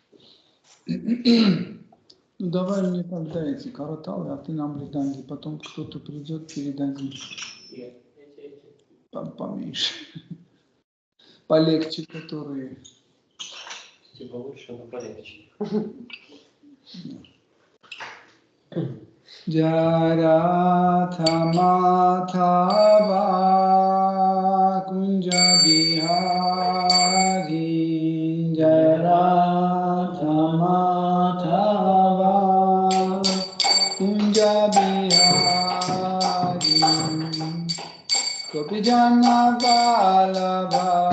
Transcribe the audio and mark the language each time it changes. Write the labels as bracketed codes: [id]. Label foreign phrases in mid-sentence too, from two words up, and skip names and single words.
[ru] Ну, давай мне тогда эти караталы, а ты нам лиданги. Потом кто-то придет, передадим. Поменьше. Полегче, которые. Типа лучше, но полегче. [sa] जरथ माधव कुञ्ज बिहारी जरथ माधव कुञ्ज बिहारी गोपीजन वल्लभ